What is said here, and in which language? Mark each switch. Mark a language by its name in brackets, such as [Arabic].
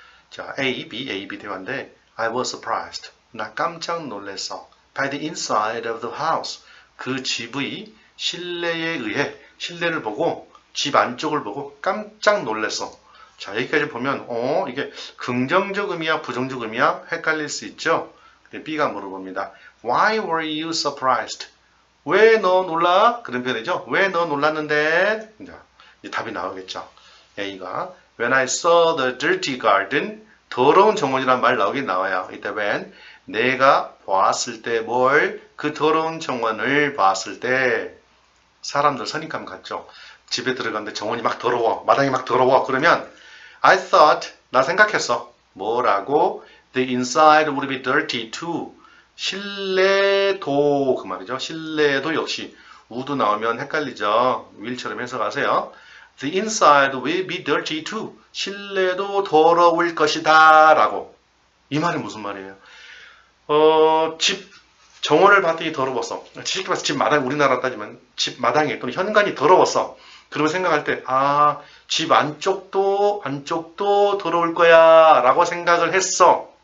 [Korean] 자, A, B 대화인데 [English] I was surprised. [Korean] 나 깜짝 놀랐어. [English] By the inside of the house. [Korean] 그 집의 실내에 의해 실내를 보고 집 안쪽을 보고 깜짝 놀랐어. 자, 여기까지 보면 이게 긍정적 의미야 부정적 의미야 헷갈릴 수 있죠. 근데 B가 물어봅니다. [English] Why were you surprised? [Korean] 왜 너 놀라? 그런 표현이죠. 왜 너 놀랐는데? 자, 이제 답이 나오겠죠. A가 [English] When I saw the dirty garden, [Korean] 더러운 정원이란 말 나오긴 나와요. 이때 when 내가 보았을 때 뭘? 그 더러운 정원을 봤을 때 사람들 선입감 같죠. 집에 들어갔는데 정원이 막 더러워. 마당이 막 더러워. 그러면 [English] I thought, [Korean] 나 생각했어. 뭐라고? [English] The inside would be dirty too. [Korean] 실내도 그 말이죠. 실내도 역시 would 나오면 헷갈리죠. will처럼 해석하세요. [English] The inside will be dirty too. [Korean] 실내도 더러울 것이다 라고. 이 말이 무슨 말이에요? 집 정원을 봤더니 더러웠어. 쉽게 말해서 집 마당, 우리나라 따지면 집 마당이 또는 현관이 더러웠어. 그러면 생각할 때 집 안쪽도 더러울 거야 라고 생각을 했어.